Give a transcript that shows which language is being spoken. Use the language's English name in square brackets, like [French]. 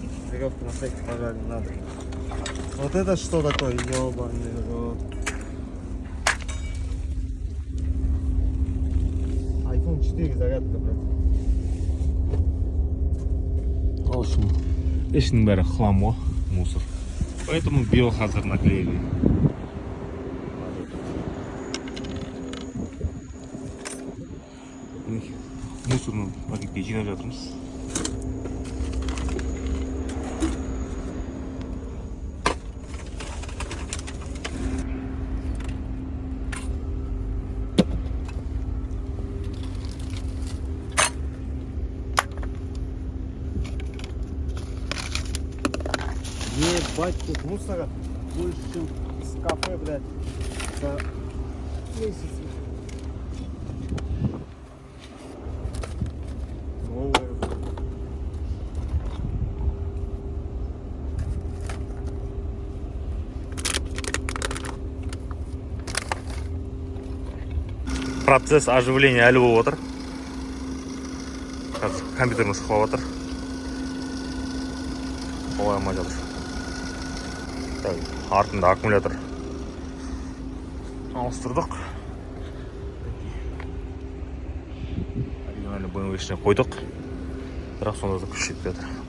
[Russian] Веревку на всякий пожарный надо. Вот это что такое, ёбаный рот. iPhone 4 зарядка, блядь. В общем, [Kazakh] ішінің бәрі хлам ғой, мусор. [Russian] Поэтому биохазар наклеили. [Kazakh] Мусорны пакетке жинап жатырмыз. [Russian] Ебать, тут мусора больше, чем с кафе, блядь, за месяц. Новое. Процесс оживления [Kazakh] әлі болып отыр. Қазір компьютеріміз қылып отыр. Қоймай жатыр. Артында аккумулятор ауыстырдық. [Russian] Оригинальный боевой [Kazakh] ішіне қойдық. Бірақ сонда да күш жетпей жатыр.